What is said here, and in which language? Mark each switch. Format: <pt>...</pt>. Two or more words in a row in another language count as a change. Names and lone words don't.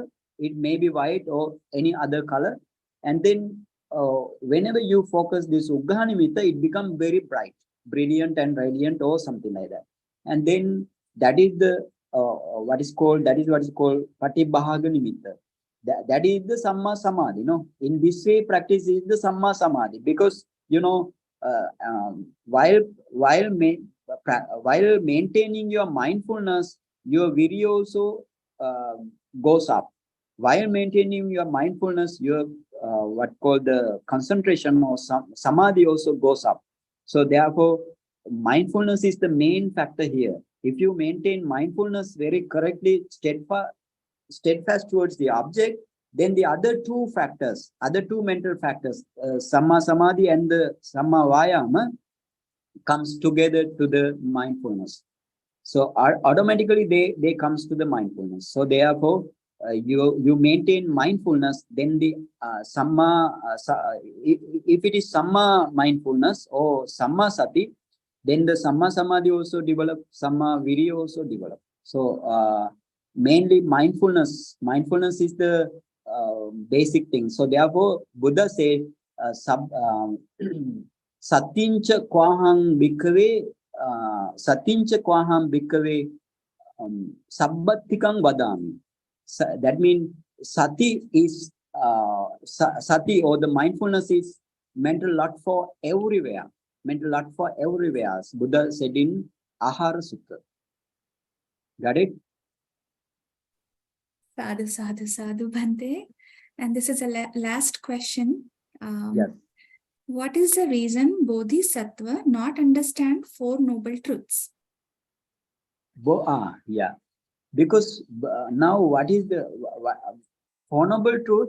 <en>It may be white or any other color. And then whenever you focus this</en> <pi>uggaha nimitta,</pi> <en>it becomes very bright, brilliant and radiant or something like that. And then that is the what is called</en> <pi>patibhaga nimitta.</pi> <en>That is the</en> <pi>samma samadhi.</pi> <en>In this way, practice is the</en> <pi>samma samadhi,</pi> <en>because while maintaining your mindfulness, your virya also goes up. While maintaining your mindfulness, your what called the concentration or samadhi also goes up. So therefore, mindfulness is the main factor here. If you maintain mindfulness very correctly, steadfast towards the object, then the other two factors, other two mental factors,</en> <pi>samma samadhi</pi> <en>and the</en> <pi>samma vayama,</pi> <en>comes together to the mindfulness. So automatically they comes to the mindfulness. So therefore, you maintain mindfulness, then the if it is samma mindfulness or</en> <pi>samma sati,</pi> <en>then the</en> <pi>samma samadhi</pi> <en>also develop,</en> <pi>samma viriya</pi> <en>also develop. So mainly mindfulness is the basic thing. So therefore, Buddha said,</en> <pi>satincha kwahang bhikkhave, satincha kwaham bhikkhave sabbatikang vadami.</pi> <en>That means sati is sati, or the mindfulness is mental lot for everywhere. Mental lot for everywhere, as Buddha said in Ahara Sutta. Got it?</en> <pi>Sadhu, sadhu, sadhu, Bhante.</pi> <en>And this is a last question. Yes. What is the reason Bodhisattva not understand Four Noble Truths? Yeah. Because now what is the Four Noble Truth?</en>